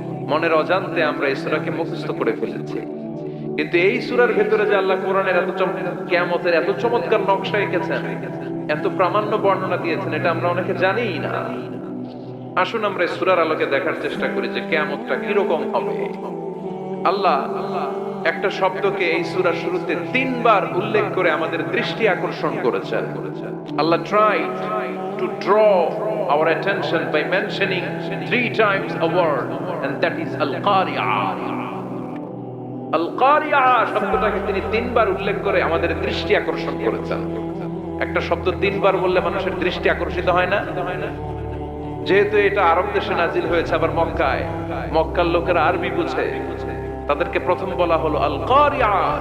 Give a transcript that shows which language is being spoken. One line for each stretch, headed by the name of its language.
Bangla: মনের অজান্তে আমরা এই সূরাকে মুখস্থ করে ফেলেছি। কিন্তু এই সূরার ভিতরে যে আল্লাহ কোরআনের কিয়ামতের এত চমৎকার নকশা এঁকেছেন, এত প্রামাণ্য বর্ণনা দিয়েছেন, এটা আমরা অনেকে জানিই না। আসুন আমরা এই সূরার আলোকে দেখার চেষ্টা করি যে কিয়ামতটা কিরকম হবে। আল্লাহ একটা শব্দকে এই সূরার শুরুতে 3 বার উল্লেখ করে আমাদের দৃষ্টি আকর্ষণ করেছেন।
English: Allah tried to draw our attention by mentioning 3 times a word, and that is al-qari'ah.
Bangla: al-qari'ah শব্দটাকে তিনি 3 বার উল্লেখ করে আমাদের দৃষ্টি আকর্ষণ করেছেন। একটা শব্দ 3 বার বললে মানুষের দৃষ্টি আকর্ষিত হয় না? যেহেতু এটা আরব দেশে নাজিল হয়েছে, আবার মক্কায়, মক্কার লোকেরা আরবি বুঝে, তাদেরকে প্রথম বলা হলো আল কারিয়া।